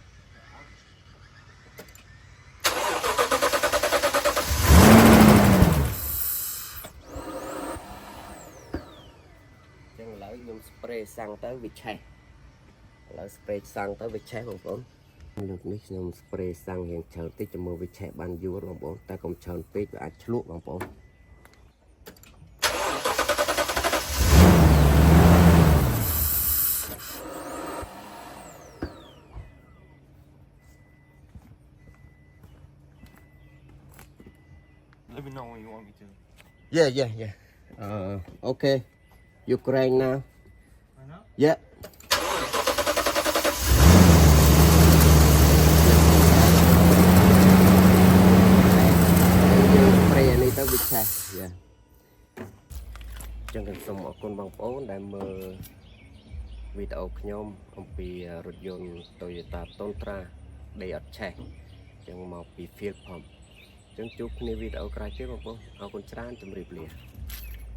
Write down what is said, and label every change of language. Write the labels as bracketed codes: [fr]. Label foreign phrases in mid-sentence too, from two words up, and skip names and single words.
[km] ចឹងឥឡូវខ្ញុំ spray សាំងទៅវាឆេះឥឡូវ spray សាំងទៅវាឆេះបងប្អូននេះខ្ញុំ spray សាំងរៀងច្រើនតិចចាំមើលវាឆេះបានយូរបងប្អូនតែកុំច្រើនពេកវាអាចឆ្លក់បងប្អូន [en] Let me know when you want me to. Yeah. Okay. Ukraine now. Right now? [km] Yeah. Spray នេះទៅវាឆេះ Yeah. ចឹងខ្ញុំសូមអរគុណបងប្អូនដែលមើលវីដេអូខ្ញុំអំពីរថយន្ត Toyota Tundra ដីអត់ឆេះចឹងមកពី Field Pump ចឹងជួបគ្នាវីដេអូក្រោយទៀតបងប្អូនអរគុណច្រើនជម្រាបលា